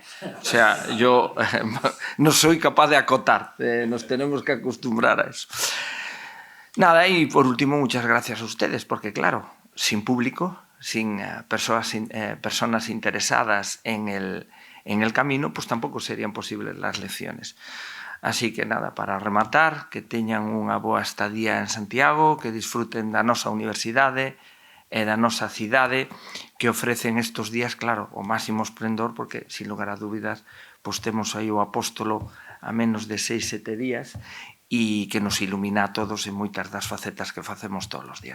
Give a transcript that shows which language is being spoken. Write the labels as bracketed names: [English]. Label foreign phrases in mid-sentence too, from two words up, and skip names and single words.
[Spanish] O sea, yo no soy capaz de acotar, nos tenemos que acostumbrar a eso. Nada, y por último, muchas gracias a ustedes, porque claro, sin público, sin personas interesadas en el camino, pues tampoco serían posibles las lecciones. Así que nada, [Galician] para rematar, que teñan unha boa estadía en Santiago, que disfruten da nosa universidade e da nosa cidade, que ofrecen estes días, claro, o máximo esplendor, porque, sin lugar a dúbidas, pois temos aí o apóstolo a menos de 6-7 días, e que nos ilumina a todos en moitas das facetas que facemos todos os días.